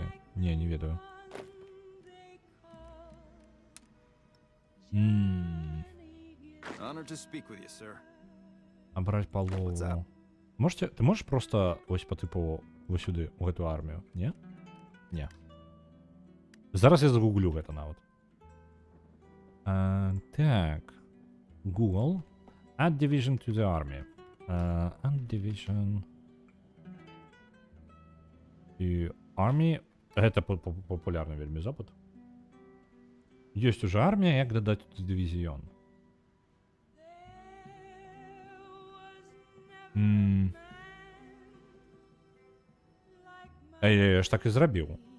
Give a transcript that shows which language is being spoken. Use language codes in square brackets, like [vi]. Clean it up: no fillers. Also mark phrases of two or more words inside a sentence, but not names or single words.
[be] Не ведаю. Абраць палову. Ты можаш просто ось па тыпу вось сюды, у гэту армію, не? Не. Зараз я загуглю гэта нават. Так. Google. [en] Add division to the army. Add division to army. [be] Гэта популярны вельмі запыт. Ёсць уже армія, як дадаць дывізіён. Я ж так і зрабіў.